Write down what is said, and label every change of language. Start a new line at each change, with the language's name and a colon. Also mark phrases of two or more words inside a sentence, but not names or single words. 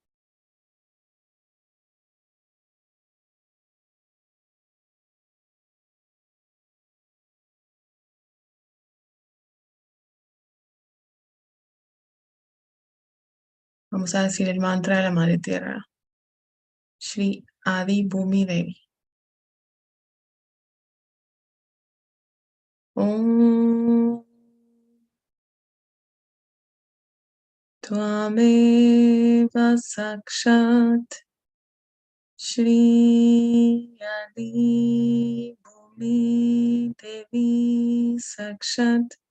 Spanish: Vamos a decir el mantra de la Madre Tierra. Shri Adi Bhumi Devi.
Sanskrit: ॐ त्वमेव साक्षात् श्री आदि भूमि देवी साक्षात्